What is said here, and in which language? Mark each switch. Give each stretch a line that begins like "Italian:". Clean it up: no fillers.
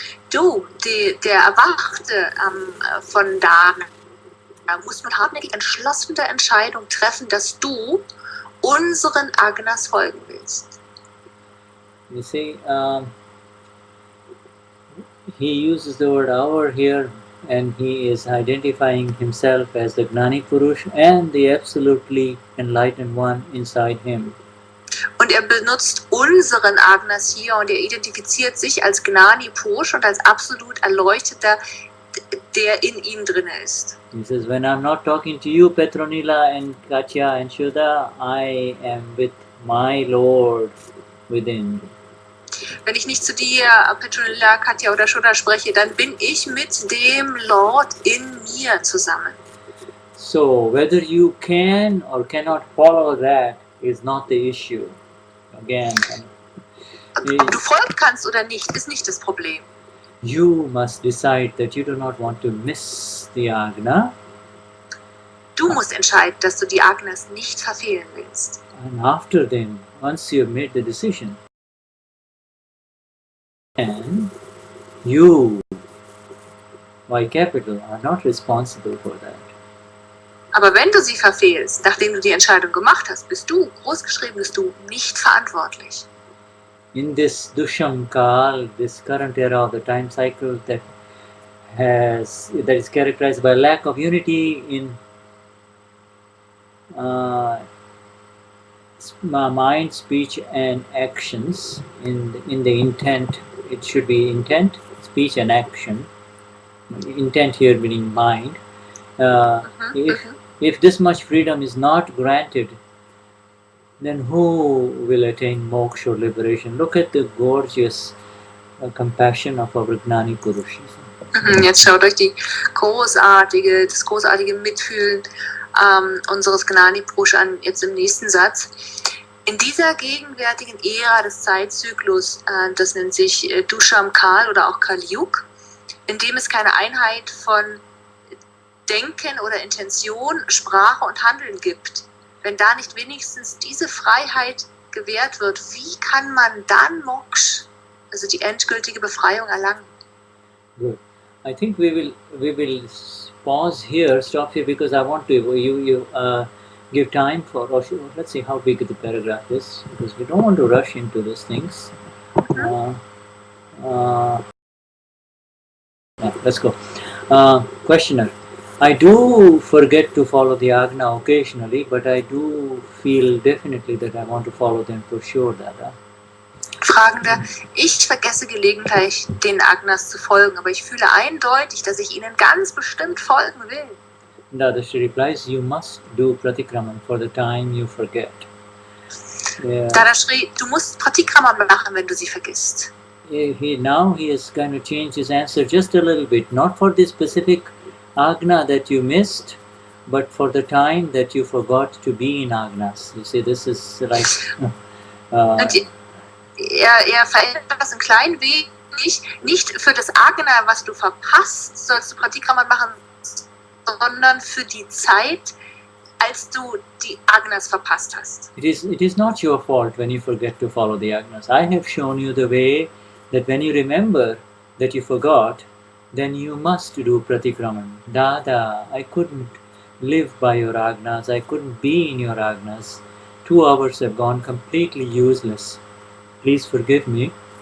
German: Du, der Erwachte von Dana, muss mit hartnäckig entschlossener Entscheidung treffen, dass du unseren Agnas folgen willst.
English: You see, he uses the word our here, and he is identifying himself as the Gnani Purush and the absolutely enlightened one inside him.
German: Und benutzt unseren Agnas hier, und identifiziert sich als Gnani Purush und als absolut Erleuchteter, der in ihm drin ist.
English: He says, when I'm not talking to you, Petronilla and Katja and Shuddha, I am with my Lord within.
German: Wenn ich nicht zu dir, Petronilla, Katja oder Shuddha spreche, dann bin ich mit dem Lord in mir zusammen.
English: So, whether you can or cannot follow that is not the issue. Again,
German: ob du folgen kannst oder nicht, ist nicht das Problem.
English: You must decide that you do not want to miss the Agna.
German: Du musst entscheiden, dass du die Agnas nicht verfehlen willst.
English: And after then, once you have made the decision, and you, by capital, are not responsible for that.
German: Aber wenn du sie verfehlst, nachdem du die Entscheidung gemacht hast, bist du, großgeschrieben bist du, nicht verantwortlich.
English: In this Dusham Kal, this current era of the time cycle that is characterized by lack of unity in mind, speech, and actions. In the intent, it should be intent, speech, and action. Intent here meaning mind. If this much freedom is not granted, then who will attain moksha or liberation? Look at the gorgeous compassion of our Gnani Purush.
German: Jetzt schaut euch das großartige Mitfühlen unseres Gnani Purush an, jetzt im nächsten Satz. In dieser gegenwärtigen Ära des Zeitzyklus, das nennt sich Dusham Kal oder auch Kali Yug, in dem es keine Einheit von Denken oder Intention, Sprache und Handeln gibt, wenn da nicht wenigstens diese Freiheit gewährt wird, wie kann man dann Moksha, also die endgültige Befreiung, erlangen?
English: Good. I think we will pause here, stop here, because I want to you give time for. Or let's see how big the paragraph is, because we don't want to rush into these things. Yeah, let's go. Questioner. I do forget to follow the Agna occasionally, but I do feel definitely that I want to follow them for sure, Dada.
German: Fragender, ich vergesse gelegentlich, den Agnas zu folgen, aber ich fühle eindeutig, dass ich ihnen ganz bestimmt folgen will.
English: Dadashri replies, you must do pratikraman for the time you forget. Yeah.
German: Dadashri, du musst Pratikraman machen, wenn du sie vergisst.
English: Now he has kind of changed his answer just a little bit, not for the specific Agna that you missed, but for the time that you forgot to be in Agnas. You see, this is like...
German: Er verändert das ein klein wenig, nicht für das Agna, was du verpasst, sollst du Pratikraman machen, sondern für die Zeit, als du die Agnas verpasst hast.
English: It is not your fault when you forget to follow the Agnas. I have shown you the way that when you remember that you forgot, then you must do pratikraman. Dada, I couldn't live by your Agnas, I couldn't be in your Agnas. 2 hours have gone completely useless. Please forgive me.